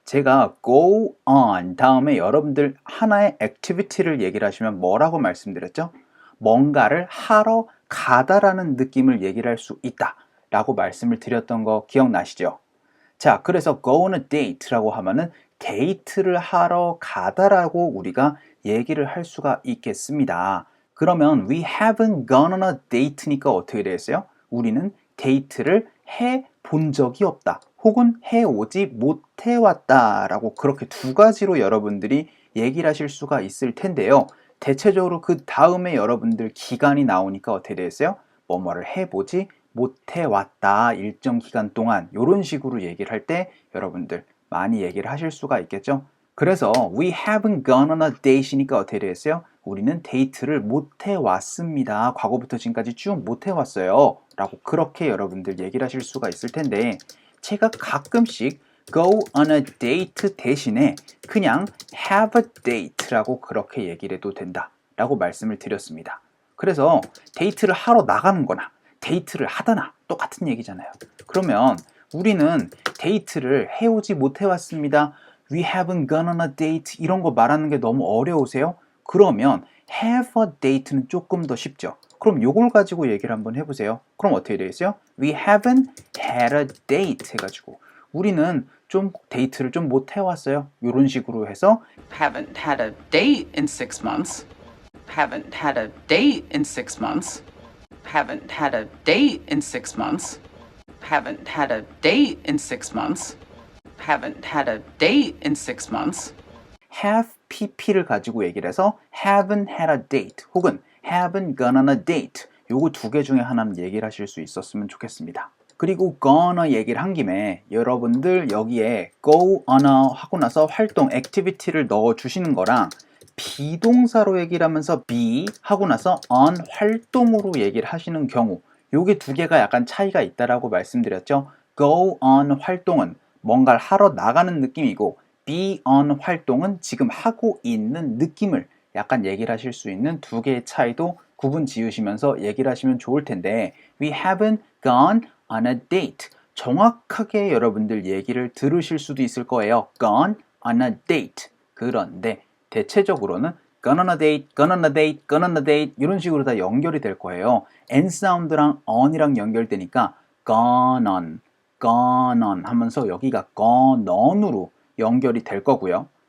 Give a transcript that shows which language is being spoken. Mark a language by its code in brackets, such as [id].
[ko] 제가 go on 다음에 여러분들 하나의 activity를 얘기를 하시면 뭐라고 말씀드렸죠? 뭔가를 하러 가다라는 느낌을 얘기를 할 수 있다 라고 말씀을 드렸던 거 기억나시죠? 자, 그래서 go on a date라고 하면은 데이트를 하러 가다라고 우리가 얘기를 할 수가 있겠습니다. 그러면 [en] we haven't gone on a date [ko] 니까 어떻게 되겠어요? 우리는 데이트를 해 본 적이 없다. 혹은 해오지 못해 왔다 라고 그렇게 두 가지로 여러분들이 얘기를 하실 수가 있을 텐데요. 대체적으로 그 다음에 여러분들 기간이 나오니까 어떻게 되겠어요? 뭐뭐를 해보지 못해 왔다. 일정 기간 동안 이런 식으로 얘기를 할 때 여러분들 많이 얘기를 하실 수가 있겠죠. 그래서 [en] we haven't gone on a date [ko] 이니까 어떻게 되겠어요? 우리는 데이트를 못 해왔습니다. 과거부터 지금까지 쭉 못 해왔어요. 라고 그렇게 여러분들 얘기를 하실 수가 있을 텐데 제가 가끔씩 go on a date 대신에 그냥 have a date라고 그렇게 얘기를 해도 된다. 라고 말씀을 드렸습니다. 그래서 데이트를 하러 나가는 거나 데이트를 하다나 똑같은 얘기잖아요. 그러면 우리는 데이트를 해오지 못해왔습니다. [en] We haven't gone on a date [ko] 이런 거 말하는 게 너무 어려우세요? 그러면 have a date는 조금 더 쉽죠. 그럼 요걸 가지고 얘기를 한번 해보세요. 그럼 어떻게 되겠어요? [en] We haven't had a date [ko] 해가지고 우리는 좀 데이트를 좀 못 해왔어요. 이런 식으로 해서 [en] Haven't had a date in 6 months. Haven't had a date in 6 months. Haven't had a date in 6 months. Haven't had a date in 6 months. Haven't had a date in 6 months. [ko] have pp를 가지고 얘기를 해서 haven't had a date 혹은 haven't gone on a date 요거 두 개 중에 하나는 얘기를 하실 수 있었으면 좋겠습니다. 그리고 gone'a 얘기를 한 김에 여러분들 여기에 go on a 하고 나서 활동 activity를 넣어 주시는 거랑 비동사로 얘기를 하면서 be 하고 나서 on 활동으로 얘기를 하시는 경우 요게 두 개가 약간 차이가 있다라고 말씀드렸죠. go on 활동은 뭔가를 하러 나가는 느낌이고 be on 활동은 지금 하고 있는 느낌을 약간 얘기를 하실 수 있는 두 개의 차이도 구분 지으시면서 얘기를 하시면 좋을 텐데 [en] we haven't gone on a date [ko] 정확하게 여러분들 얘기를 들으실 수도 있을 거예요. gone on a date 그런데 대체적으로는 gone on a date, gone on a date, gone on a date 이런 식으로 다 연결이 될 거예요. n 사운드랑 on이랑 연결되니까 gone on 하면서 여기가 gone on으로 연결이 될 거고요.